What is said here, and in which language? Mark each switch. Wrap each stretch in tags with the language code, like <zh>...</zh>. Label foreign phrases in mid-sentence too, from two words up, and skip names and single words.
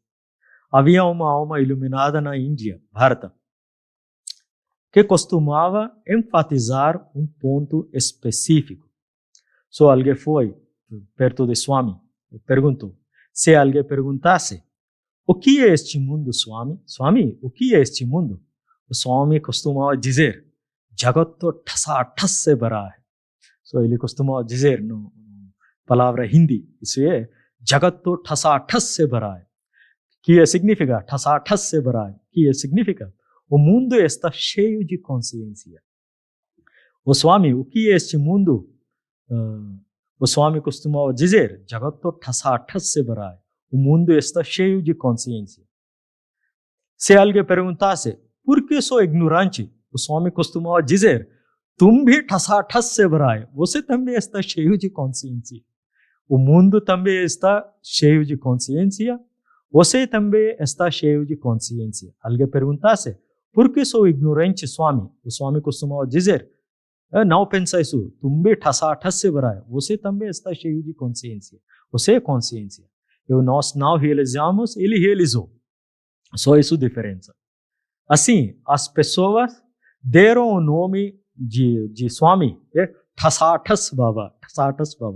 <pt>Havia uma alma iluminada na Índia, Bharata, que costumava enfatizar um ponto específico. Só alguém foi perto de Swami e perguntou. Se alguém perguntasse, o que é este mundo, Swami? Swami, o que é este mundo? O Swami costumava dizer,</pt> <hi>जगतो ठसा ठस भरा है.</hi> <pt>So ele costumava dizer na palavra hindi, isso é,</pt> <hi>जगतो ठसा ठस भरा है.</hi> <pt>Que significa</pt> <hi>ठसा ठस भरा है.</hi> <pt>Que significa o mundo está cheio de consciência. O Swami, o que é este mundo? O Swami costumava dizer,</pt> <hi>जगतो ठसा ठस भरा है.</hi> <pt>O mundo está cheio de consciência. Se alguém perguntasse, por que sou ignorante? O Swami costumava dizer,</pt> <hi>तुम भी ठसा ठस भरा है.</hi> <pt>Você também está cheio de consciência. O mundo também está cheio de consciência. Você também está cheio de consciência. Alguém perguntasse, por que sou ignorante, Swami? O Swami costumava dizer, não pensa isso.</pt> <hi>तुम भी ठसा ठस भरा है.</hi> <pt>Você também está cheio de consciência. Você é consciência. Nós não realizamos, ele realizou. Só isso a diferença. Assim, as pessoas deram o nome de Swami, Thasathas Baba. Thasathas Baba.</pt>